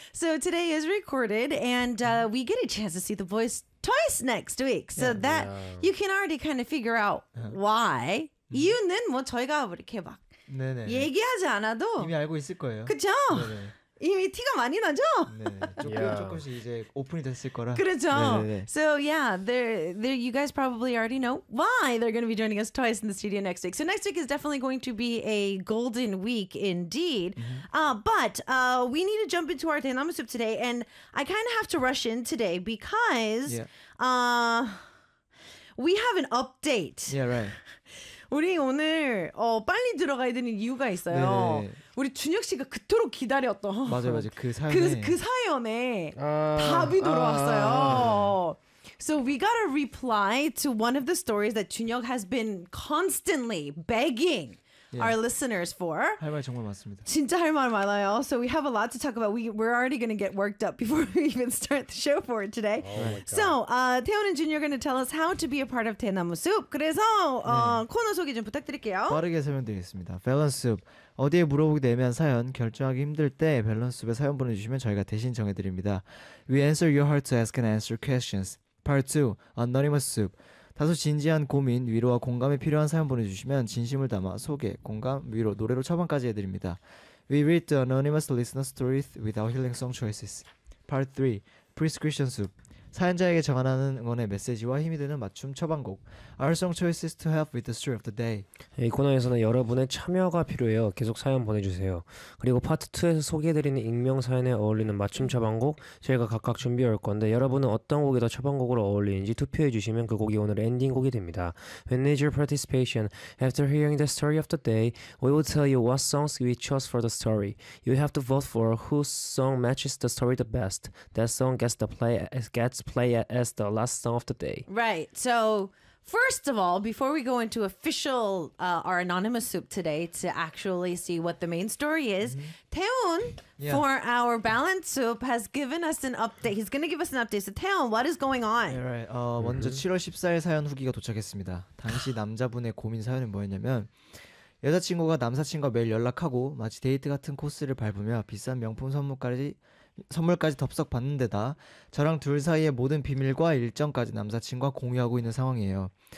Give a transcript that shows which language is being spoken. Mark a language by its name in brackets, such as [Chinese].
[English] So today is recorded and we get a chance to see the voice twice next week. So yeah, that yeah. you can already kind of figure out why. [Korean] 이유는 뭐 저희가 이렇게 막 네, 네. 얘기하지 않아도 이미 알고 있을 거예요. 그렇죠? 네, 네. 이미 티가 많이 나죠? 네, 조금 yeah. 조금씩 이제 오픈이 됐을 거라. 그렇죠. 네네네. [English] So yeah, there you guys probably already know why they're going to be joining us twice in the studio next week. So next week is definitely going to be a golden week indeed. Mm-hmm. But we need to jump into our 대나무숲 today, and I kind of have to rush in today because yeah. We have an update. Yeah, right. [Korean] 우리 오늘 빨리 들어가야 되는 이유가 있어요. 네네. 우리 준혁 씨가 그토록 기다렸던 맞아요, 맞아요. 그 사연에 답이 돌아왔어요. [English] So we got a reply to one of the stories that 준혁 has been constantly begging yeah. our listeners for. [Korean] 할 말 정말 많습니다. 진짜 할 말 많아요. [English] So we have a lot to talk about. We're already going to get worked up before we even start the show for today. Oh my God. So, 태훈 and Junior are going to tell us how to be a part of 대나무숲. [Korean] 그래서 코너 소개 좀 부탁드릴게요. 빠르게 설명드리겠습니다. 밸런스숲. 어디에 물어보기도 애매한 사연, 결정하기 힘들 때 밸런스숲에 사연 보내주시면 저희가 대신 정해드립니다. [English] We answer your heart to ask and answer questions. Part 2. Anonymous Soup. [Korean] 다소 진지한 고민, 위로와 공감이 필요한 사연 보내주시면 진심을 담아 소개, 공감, 위로, 노래로 처방까지 해드립니다. [English] We read the anonymous listener stories with our healing song choices. Part 3. Prescription Soup. [Korean] 사연자에게 전하는 응원의 메시지와 힘이 되는 맞춤 처방곡. [English] Our song choices to help with the story of the day. [Korean] 이 코너에서는 여러분의 참여가 필요해요. 계속 사연 보내주세요. 그리고 파트 2에서 소개해드리는 익명 사연에 어울리는 맞춤 처방곡 저희가 각각 준비할 건데 여러분은 어떤 곡이 더 처방곡으로 어울리는지 투표해주시면 그 곡이 오늘 엔딩곡이 됩니다. [English] With your participation, after hearing the story of the day, we will tell you what songs we chose for the story. You have to vote for whose song matches the story the best. That song gets the play as get play it as the last song of the day. Right. So, first of all, before we go into official our anonymous soup today to actually see what the main story is, mm-hmm. 태훈 yeah. for our balance soup has given us an update. He's going to give us an update. So, 태훈, what is going on? Yeah, right. [Korean] 먼저 7월 14일 사연 후기가 도착했습니다. 당시 남자분의 고민 사연은 뭐였냐면 여자친구가 남사친과 매일 연락하고 마치 데이트 같은 코스를 밟으며 비싼 명품 선물까지 덥석 받는 데다 저랑 둘 사이의 모든 비밀과 일정까지 남사친과 공유하고 있는 상황이에요.